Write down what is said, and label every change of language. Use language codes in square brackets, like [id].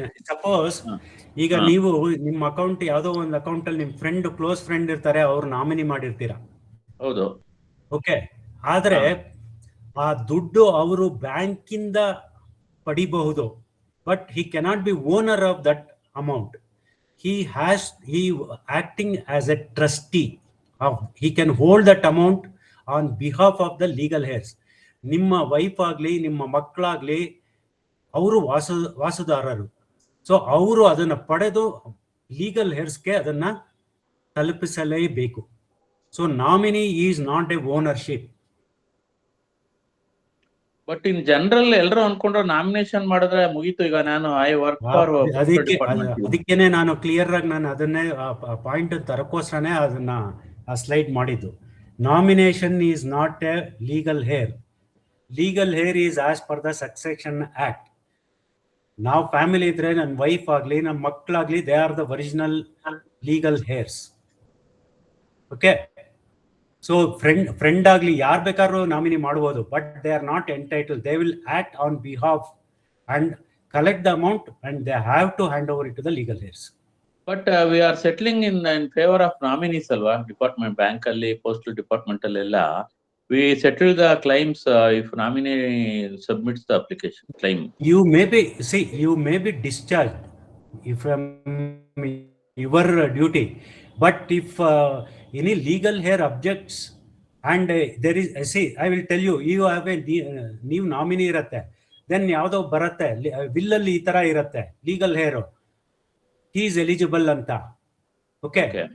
[kn] Suppose ಈಗ ನೀವು ನಿಮ್ಮ ಅಕೌಂಟ್ ಯಾವ್ದೋ ಒಂದು ಅಕೌಂಟ್ ಅಲ್ಲಿ ನಿಮ್ ಫ್ರೆಂಡ್ ಕ್ಲೋಸ್ ಫ್ರೆಂಡ್ ಇರ್ತಾರೆ, ಅವ್ರು ನಾಮಿನಿ ಮಾಡಿರ್ತೀರಾ. ಹೌದು. ಓಕೆ, ಆದ್ರೆ ಆ ದುಡ್ಡು ಅವರು ಬ್ಯಾಂಕಿಂದ ಪಡಿಬಹುದು, [en] But he cannot be owner of that amount. he acting as a trustee of, he can hold that amount on behalf of the legal heirs. [kn] ನಿಮ್ಮ ವೈಫ್ ಆಗ್ಲಿ ನಿಮ್ಮ ಮಕ್ಕಳಾಗ್ಲಿ ಅವರು ವಾಸುದಾರರು. ಸೊ ಅವರು ಅದನ್ನ ಪಡೆದು ಲೀಗಲ್ ಹೇರ್ಸ್ಗೆ ಅದನ್ನ ತಲುಪಿಸಲೇಬೇಕು. [en] So nominee is not a ownership. [kn] But in general ಎಲ್ಲರೂ ಅನ್ಕೊಂಡ್ರೆ ನಾಮಿನೇಷನ್ ಮಾಡಿದ್ರೆ ಮುಗೀತು. ಈಗ ನಾನು [en] I work for, [kn] ಅದಕ್ಕೇನೆ ನಾನು ಕ್ಲಿಯರ್ ಆಗಿ ನಾನು ಅದನ್ನೇ ಪಾಯಿಂಟ್ ತರಕೋಸ್ಕರನೇ ಅದನ್ನ ಆ ಸ್ಲೈಡ್ ಮಾಡಿದ್ದು. [en] Nomination is not a legal heir. Legal heir is as per the succession act. [kn] ನಾವು ಫ್ಯಾಮಿಲಿ ಇದ್ರೆ ನನ್ನ ವೈಫ್ ಆಗ್ಲಿ ನಮ್ಮ ಮಕ್ಕಳಾಗ್ಲಿ, [en] They are the original legal heirs. [kn] Okay, so friend ಆಗ್ಲಿ ಯಾರು ಬೇಕಾದ್ರೂ ನಾಮಿನಿ ಮಾಡಬಹುದು, [en] But they are not entitle. They will act on behalf and collect the amount and they have to hand over it to the legal heirs. But we are settling in favour of nominees [kn] ಅಲ್ವಾ? Department, bank ಅಲ್ಲಿ, postal department ಅಲ್ಲೆಲ್ಲ [en] we settle the claims if nominee submits the application claim. You may be discharged from your duty, but if any legal heir objects and there is, I will tell you, you have a new nominee [kn] irutte, [en] then [kn] yavado baratte [en] will [kn] alli ee tara irutte [en] legal heir, he is eligible [kn] anta. [en] Okay.